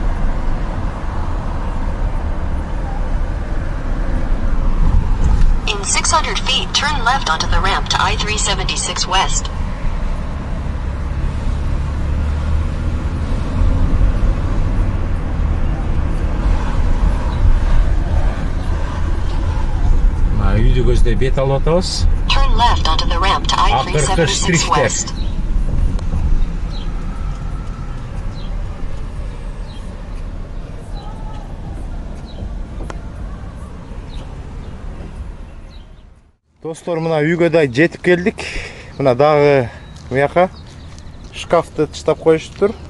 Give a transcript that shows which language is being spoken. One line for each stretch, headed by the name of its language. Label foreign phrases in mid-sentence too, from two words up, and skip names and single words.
English: In 600 feet, turn left onto the ramp to I-376 West.
Kyrgyz: Үйдү көздөй бет алып атабыз.
English: Turn left onto the ramp to I-376
Kyrgyz: штрихтер.
English: West.
Kyrgyz: Достор, мына үйгө да жетип келдик. Мына дагы буяка шкафты тыштап коюштур.